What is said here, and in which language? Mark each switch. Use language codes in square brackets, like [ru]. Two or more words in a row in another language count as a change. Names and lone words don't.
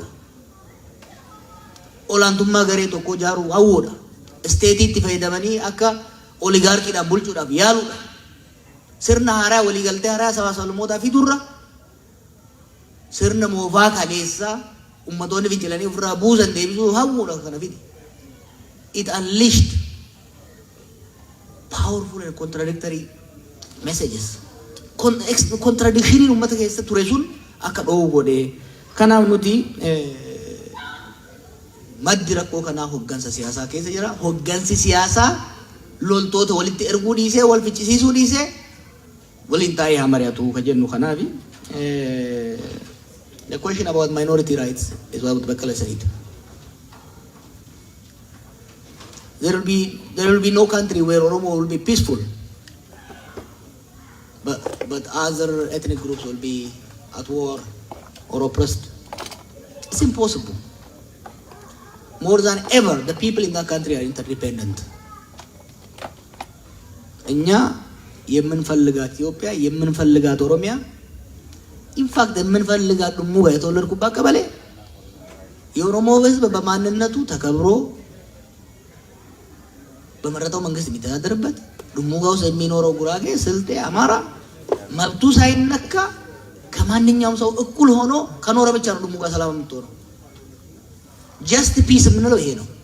[om] Olaantummaa garee tokko ijaaruu hawwuudha. Isteetiitti fayyadamanii akka oligaarkiidhaan bulchuudhaaf yaaluudha. Sirna haaraa waliigaltee haaraa sabaa sablammootaa fidurra sirna moofaa kaleessaa ummatoonni fincilanii ofirraa buusan deebisuu hawwuudha kana fide. [en] It unleashed powerful and contradictory messages. [om] Contradiction ummata keessa ture sun akka dhoowwu godhee. Kanaaf nuti maddi rakkoo kanaa hoggansa siyaasaa keessa jira. Hoggansi siyaasaa loltoota walitti erguu dhiisee wal ficcisiisuu dhiisee waliin taa'ee haa mari'atu ka jennu kanaafi. [en] The question about minority rights is what Baqqala said. There will be no country where Oromo will be peaceful, but other ethnic groups will be at war or oppressed. It's impossible. More than ever, the people in that country are interdependent. [am] እኛ የምንፈልጋት ኢትዮጵያ የምንፈልጋት ኦሮሚያ ኢንፋክት የምንፈልጋት ደሞ ጋር የተወለድኩባት ቀበሌ የኦሮሞ ሕዝብ በማንነቱ ተከብሮ በመረጠው መንግስት የሚተዳደርበት ደሞ ጋር ውስጥ የሚኖረው ጉራጌ፣ ስልጤ፣ አማራ መብቱ ሳይነካ ከማንኛውም ሰው እኩል ሆኖ ከኖረ ብቻ ነው ደሞ ጋር ሰላም የምትሆነው። [en] just peace [am] የምንለው ይሄ ነው።